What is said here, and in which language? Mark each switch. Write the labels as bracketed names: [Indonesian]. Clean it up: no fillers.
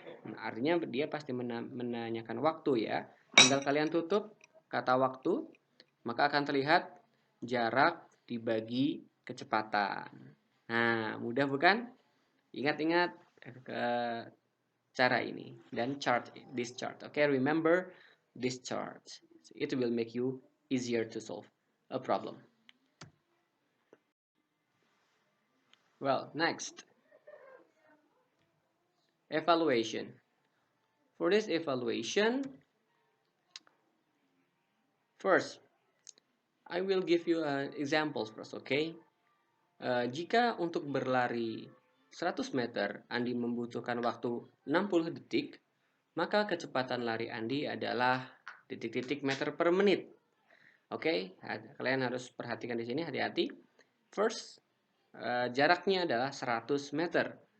[Indonesian] Nah, artinya dia pasti menanyakan waktu ya. Tinggal kalian tutup kata waktu, maka akan terlihat jarak dibagi kecepatan. Nah, mudah bukan? Ingat-ingat cara ini dan [English] this chart. Okay, remember this chart. It will make you easier to solve a problem. Well, next, evaluation. For this evaluation, first, I will give you examples first, okay? [Indonesian] Jika untuk berlari 100 meter, Andi membutuhkan waktu 60 detik, maka kecepatan lari Andi adalah detik-detik meter per menit. Oke, kalian harus perhatikan di sini, hati-hati. [English] First, [Indonesian] jaraknya adalah 100 meter.